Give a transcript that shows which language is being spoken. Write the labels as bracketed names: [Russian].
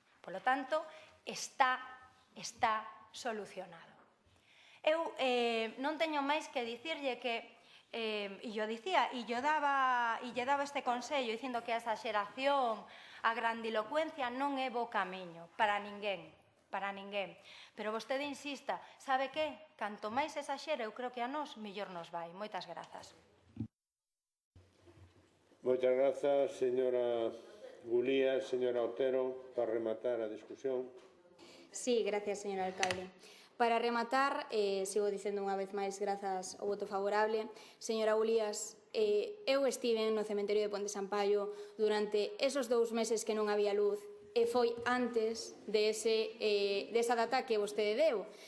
[Spanish] Por lo tanto, está solucionado. [Galician] Eu non teño máis que dicirlle que, e lle daba este consello dicindo que a exaxeración, a grandilocuencia non é bo camiño para ninguén. Pero vostede insista, sabe que? Canto máis exaxera, eu creo que a nós, mellor nos vai. Moitas grazas. Moitas grazas, señora Gulías. Señora Otero, para rematar a discusión. [Spanish] Sí, gracias, señor alcalde. [Galician] Para rematar, sigo dicendo unha vez máis grazas ao voto favorable. Señora Gulías, eu estive no cemiterio de Ponte Sampaio durante esos 2 meses que non había luz e foi antes desa data que vostede deu.